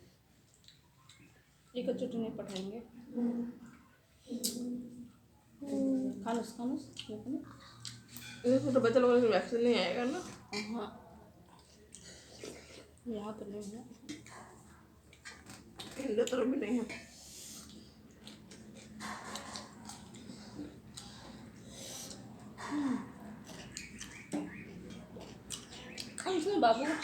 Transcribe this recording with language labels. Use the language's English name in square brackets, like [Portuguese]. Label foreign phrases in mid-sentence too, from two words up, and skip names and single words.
[Nepali] एकैचोटि नै पठाएंगे खानुहोस् यो पनि [Hindi] इसको तो बच्चा लोगों को वैक्सीन नहीं आएगा ना हाँ यहाँ तो नहीं है इनके तरफ भी नहीं है [Nepali] खानुहोस् न बाबु